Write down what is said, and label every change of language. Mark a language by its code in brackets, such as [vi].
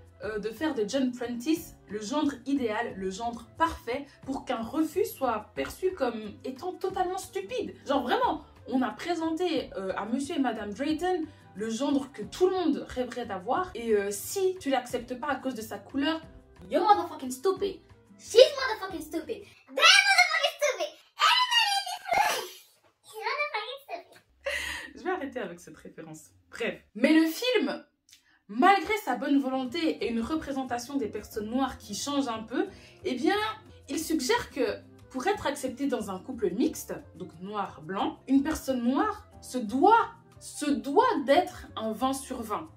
[fr] de faire de John Prentice le gendre idéal, le gendre parfait pour qu'un refus soit perçu comme étant totalement stupide. Genre vraiment, on a présenté à monsieur et madame Drayton le gendre que tout le monde rêverait d'avoir et si tu l'acceptes pas à cause de sa couleur, [en] you're motherfucking stupid. She's motherfucking stupid. They're motherfucking stupid. Everybody in this room is motherfucking stupid. [fr] Je vais arrêter avec cette référence. Bref. Mais le film, malgré sa bonne volonté et une représentation des personnes noires qui change un peu, eh bien, il suggère que pour être accepté dans un couple mixte, donc noir-blanc, une personne noire se doit d'être un 20 sur 20.